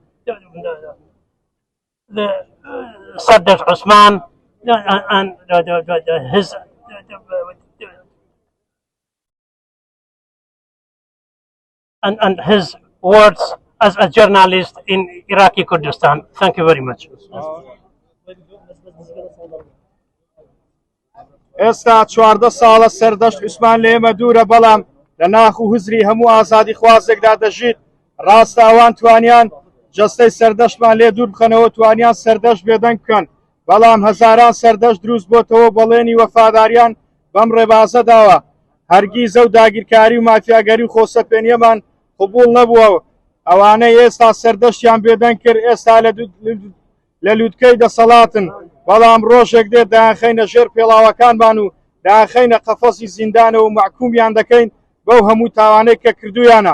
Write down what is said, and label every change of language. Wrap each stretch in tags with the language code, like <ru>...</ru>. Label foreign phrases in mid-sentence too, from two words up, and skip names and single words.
<en>the Sardar Osman and his and his words as a journalist in Iraqi Kurdistan. Thank you very much.</en> <ckb>ئێستا 14 ساڵە سەردەشت عوسمان لە ئێمە دوورە بەڵام لە ناخ و هزری هەموو ئازادی خوازێکدا دەژیت ڕاستە ئەوان توانیان جەستەی سەردەشتمان لێ دوور بخەنەوە توانیان سەردەشت بێدەنگ بکەن بەڵام هەزاران سەردەشت دروست بۆتەوە بەڵێنی وەفاداریان بەم ڕێبازە داوە هەرگیز ئەو داگیرکاری و مافیاگەری و خۆسەپێنیەمان قبول نەبووەوە ئەوانەی ئێستا سەردەشتیان بێدەنگ کرد ئێستا لە لووتکەی دەسەڵاتن بەڵام ڕۆژێک دێت دایانخەینە ژێر پێڵاوەکانمان و دایانخەینە قەفەسی زیندانەوە و محکومیان دەکەین بەو هەموو تاوانەی کە کردویانە</ckb>